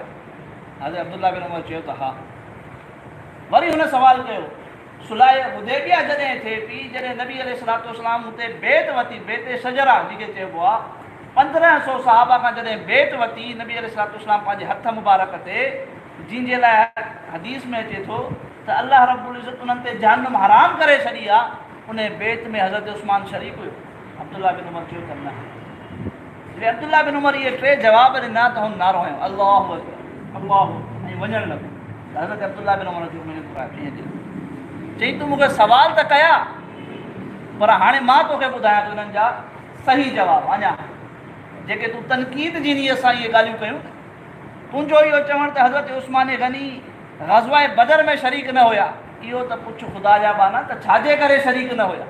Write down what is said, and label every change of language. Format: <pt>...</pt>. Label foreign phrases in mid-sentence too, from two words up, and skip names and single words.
<sd>हज़रत अब्दुल्ला बिन उमर चयो त हा। वरी हुन सवाल कयो, सुलाह हुदैबिया जॾहिं थिए पई, जॾहिं नबी</sd> <ar>عليه الصلاة والسلام</ar> <sd>हुते बेत वरिती, बेत शजरा जेके चइबो आहे, 1500 सहाबा खां जॾहिं बेत वरिती नबी</sd> <ar>عليه الصلاة والسلام</ar> <sd>पंहिंजे हथ मुबारक ते, जंहिंजे लाइ हदीस में अचे थो त</sd> <ar>الله رب العزة</ar> <sd>उन्हनि ते जहन्नम हराम करे छॾी आहे, उन बेत में हज़रत उस्मान शरीक हुयो? अब्दुल्ला बिन उमर चयो त न। जॾहिं अब्दुल्ला बिन उमर इहे 3 जवाब ॾिना त हुन नारो हयो</sd> <ar>الله أكبر، الله,</ar> <sd>ऐं वञणु लॻो। त हज़रत अब्दुल्ला बिन उमर खे मुंहिंजो चई तूं मूंखे सवाल त कया, पर हाणे मां तोखे ॿुधायां थो हिननि जा सही जवाब। अञा जेके तूं तनक़ीद जी नीयत सां इहे ॻाल्हियूं कयूं, तुंहिंजो इहो चवणु त हज़रत उस्मान गनी ग़ज़वा बदर में शरीक न हुया, इहो त पुछ ख़ुदा जा बाना त छाजे करे शरीक न हुया?</sd>